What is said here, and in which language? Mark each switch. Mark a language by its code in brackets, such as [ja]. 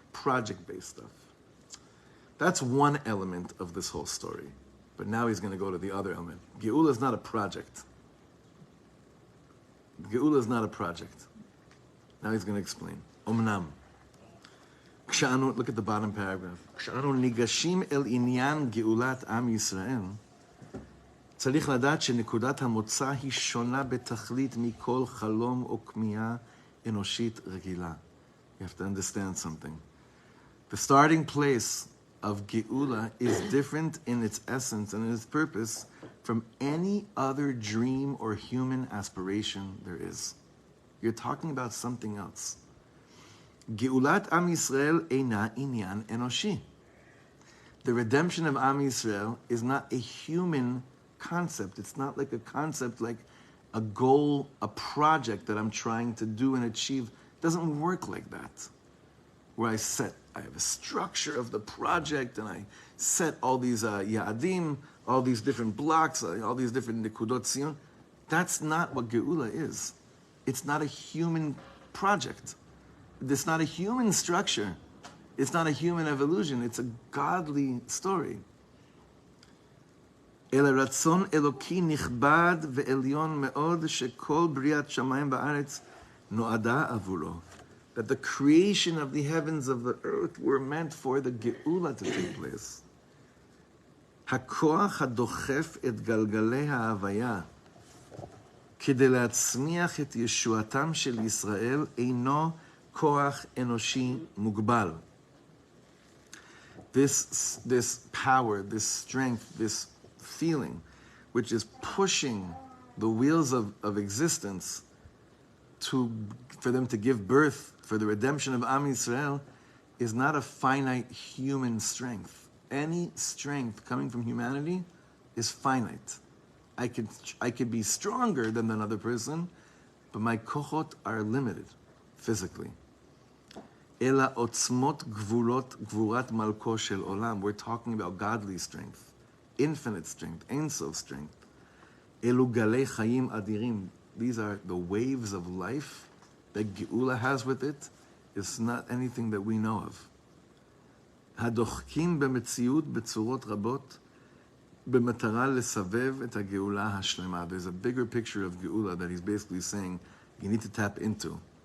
[en] Project-based stuff. That's one element of this whole story. But now he's going to go to the other element. Geula is not a project. Geula is not a project. Now he's going to explain. [he] Omnam. [en] Look at the bottom paragraph. [he] כשאנו ניגשים אל עניין גאולת עם ישראל, צריך לדעת שנקודת המוצא היא שונה בתכלית מכל חלום או כמיהה אנושית רגילה. [en] You have to understand something. The starting place of Geula is different in its essence and in its purpose from any other dream or human aspiration there is. You're talking about something else. [he] Geulat Am Yisrael eina inyan enoshi. [en] The redemption of Am Yisrael is not a human concept. It's not like a concept, like a goal, a project that I'm trying to do and achieve. It doesn't work like that. Where I have a structure of the project and I set all these ya'adim, all these different blocks, all these different nikudot sion. That's not what Geula is. It's not a human project. It's not a human structure. It's not a human evolution. It's a godly story. [he] אלא רצון אלוקי נכבד ועליון מאוד שכל בריאת שמיים בארץ נועדה עבורו. [en] That the creation of the heavens of the earth were meant for the Geula to take place. [he] הכוח הדוחף את גלגלי ההוויה כדי להצמיח את ישועתם של ישראל אינו כוח אנושי מוגבל. [en] This power, this strength, this feeling, which is pushing the wheels of existence for them to give birth, for the redemption of Am Yisrael, is not a finite human strength. Any strength coming from humanity is finite. I could be stronger than another person, but my kochot are limited physically. [he] Ela otzmot gvurat malko shel olam. [en] We're talking about godly strength, infinite strength, ein sof strength. [he] Elu galei chayim adirim. [en] These are the waves of life that Geula has with it. It's not anything that we know of. [he] הדוחקים במציאות בצורות רבות במטרה לסבב את הגאולה השלמה. [en] There's a bigger picture of Geula that he's basically saying you need to tap into.